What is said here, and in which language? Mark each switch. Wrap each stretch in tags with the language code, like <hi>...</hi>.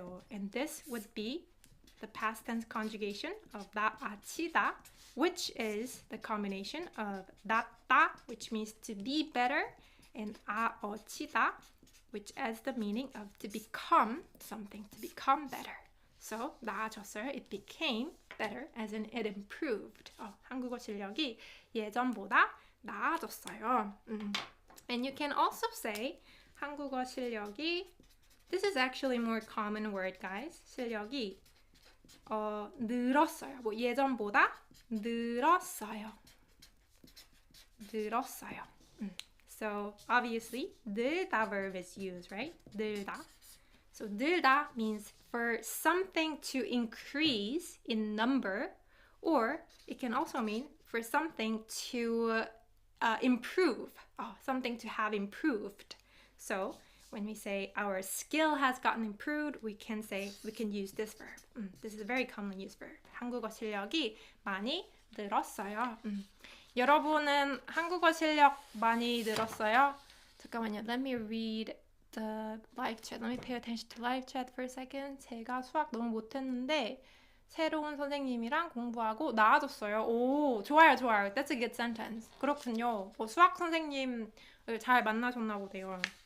<en>And this would be the past tense conjugation of 나아지다, which is the combination of 낫다, which means to be better, and 아어치다, which has the meaning of to become something, to become better. So 나아졌어요, it became better, as in it improved.</en> <ko>한국어 실력이 예전보다 나아졌어요.</ko> <en>And you can also say</en> <ko>한국어 실력이,</ko> <en>this is actually a more common word, guys.</en> <ko>실력이 늘었어요. 뭐 예전보다 늘었어요.</ko> <en>So obviously, 늘다 verb is used, right?</en> <ko>늘다.</ko> <en>So 늘다 means for something to increase in number, or it can also mean for something to improve, something to have improved. So when we say our skill has gotten improved, we can use this verb. This is a very commonly used verb.</en> <ko>한국어 실력이 많이 늘었어요. 여러분은 한국어 실력 많이 늘었어요? 잠깐만요.</ko> <en>Let me read the live chat. Let me pay attention to live chat for a second.</en> <ko>제가 수학 너무 못했는데 새로운 선생님이랑 공부하고 나아졌어요. 오, 좋아요.</ko> <en>That's a good sentence.</en> <ko>그렇군요. 수학 선생님을 잘 만나셨나 보네요.</ko>